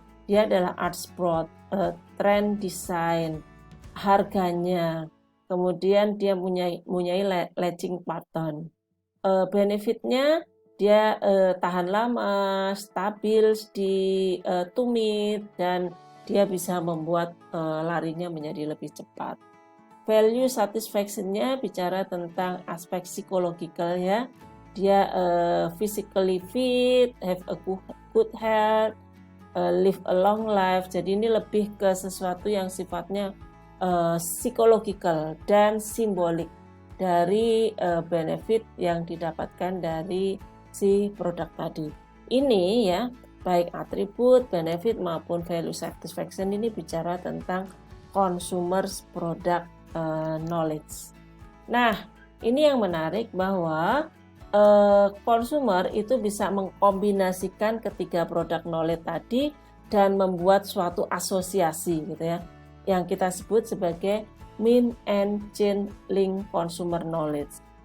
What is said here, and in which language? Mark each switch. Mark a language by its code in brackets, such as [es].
[id] Dia adalah art sport, trend design, harganya, kemudian dia punya latching pattern. Benefitnya dia tahan lama, stabil di tumit, dan dia bisa membuat larinya menjadi lebih cepat. Value satisfaction-nya bicara tentang aspek psikologikal, ya. [en] Dia physically fit, have a good health, live a long life. [id] Jadi ini lebih ke sesuatu yang sifatnya psikologikal dan simbolik dari benefit yang didapatkan dari si produk tadi. Ini, ya, baik atribut, benefit maupun value satisfaction ini bicara tentang [en] consumers product knowledge. [id] Nah, ini yang menarik bahwa consumer itu bisa mengkombinasikan ketiga product knowledge tadi dan membuat suatu asosiasi gitu ya, yang kita sebut sebagai mean and change link consumer knowledge.